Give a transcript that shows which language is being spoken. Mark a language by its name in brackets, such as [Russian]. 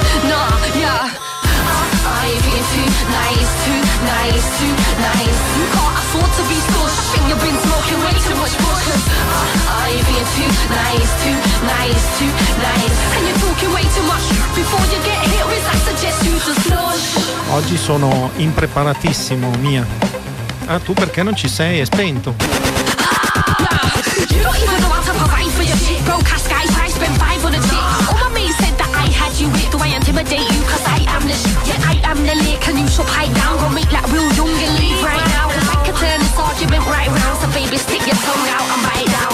[English] nah, yeah. I've been too nice. You can't afford to be scorched. I think you've been smoking way too much bush. I've been too nice. And you're talking way too much. Before you get hit with, I suggest you just flush. [Italian] Oggi sono impreparatissimo, Mia. Ah, tu perché non ci sei? È spento. [English] You don't even know how to provide for your shit. Broke ass guys, I spent five on a chick. All my mates said that I had you with. Do I intimidate you? 'Cause I am the shit. The lake and you shall pipe down. Gonna make like real young and leave right now. If I could turn this argument right round, so baby stick your tongue out and bite down.